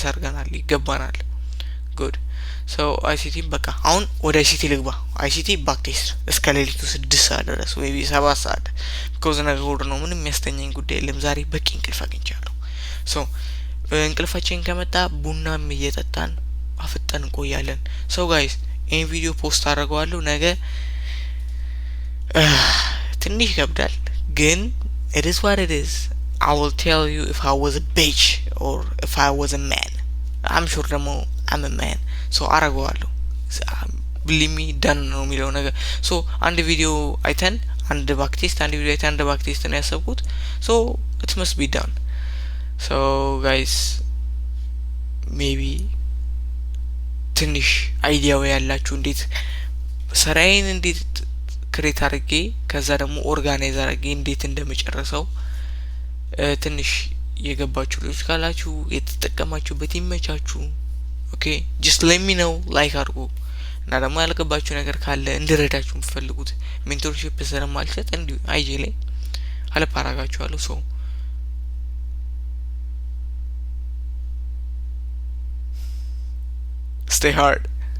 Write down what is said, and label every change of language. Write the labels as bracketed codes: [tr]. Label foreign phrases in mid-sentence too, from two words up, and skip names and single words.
[am] አድርገናል፣ ይገባናል። ጉድ ሰው አይሲቲ በቃ አሁን ወደ አይሲቲ ልግባ። [en] ICT back test [am] እስከ ሌሊቱ 6 ሰዓት ድረስ ወይ 7 ሰዓት ቢኮዝ ነገ እሑድ ነው። ምንም የሚያስተኛኝ ጉዳይ የለም። ዛሬ በቂ እንቅልፍ አግኝቻለሁ። ሶ እንቅልፋችን ከመጣ ቡናም እየጠጣን አፍጠን እንቆያለን። ሶ ጋይስ ይሄን ቪዲዮ ፖስት አደርገዋለሁ ነገ። ትንሽ ይከብዳል ግን [en] it is what it is. I will tell you if I was a bitch or if I was a man. I'm sure [am] ደግሞ [en] I'm a man. [am] so አረጋዋለሁ። [en] believe me done [am] ነው የሚለው ነገር። so አንድ ቪዲዮ አይተን አንድ [en] back test፣ [am] አንድ ቪዲዮ አይተን አንድ [en] back test [am] ነው ያሰብኩት። [en] so it must be done. so guys maybe [am] ትንሽ አይዲያው ያላችሁ እንዴት ሰራዬን እንዴት ክሬት አድርጌ ከዛ ደግሞ ኦርጋናይዝ አድርጌ እንዴት እንደመጨረሰው ትንሽ የገባችሁ ልጆች ካላችሁ የተጠቀማችሁበት ይመቻችሁ። ኦኬ [en] just let me know [am] ላይክ አድርጉ እና ደግሞ ያልገባችሁ ነገር ካለ እንድረዳችሁ የምትፈልጉት ሜንቶርሺፕ ስለማልሰጥ እንዲሁ አይጄ ላይ አለፓራጋችኋለሁ። ሶ [en] stay hard.